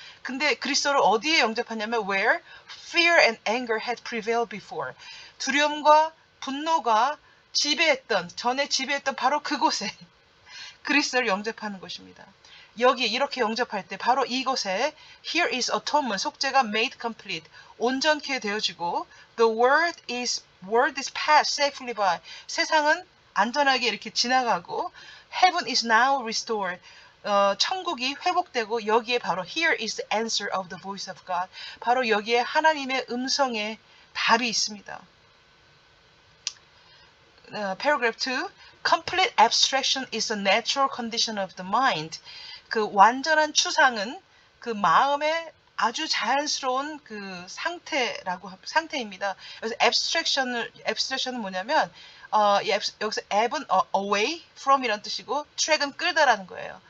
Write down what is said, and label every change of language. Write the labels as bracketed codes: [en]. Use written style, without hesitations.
[ko] 근데 그리스도를 어디에 영접하냐면 [en] where fear and anger had prevailed before. [ko] 두려움과 분노가 전에 지배했던 바로 그곳에 그리스도를 영접하는 것입니다. 이렇게 영접할 때 바로 이곳에 [en] here is atonement, [ko] 속죄가 [en] made complete, [ko] 온전케 되어지고 [en] the world is passed safely by, [ko] 세상은 안전하게 이렇게 지나가고 [en] heaven is now restored, [ko] 천국이 회복되고 여기에 바로 [en] here is the answer of the voice of God, [ko] 바로 여기에 하나님의 음성의 답이 있습니다. [en] Paragraph 2. Complete abstraction is a natural condition of the mind. [ko] 그 완전한 추상은 그 마음의 아주 자연스러운 그 상태입니다. 그래서 abstraction은 뭐냐면 여기서 ab은 [en] away from [ko] 이란 뜻이고 track은 끌다라는 거예요.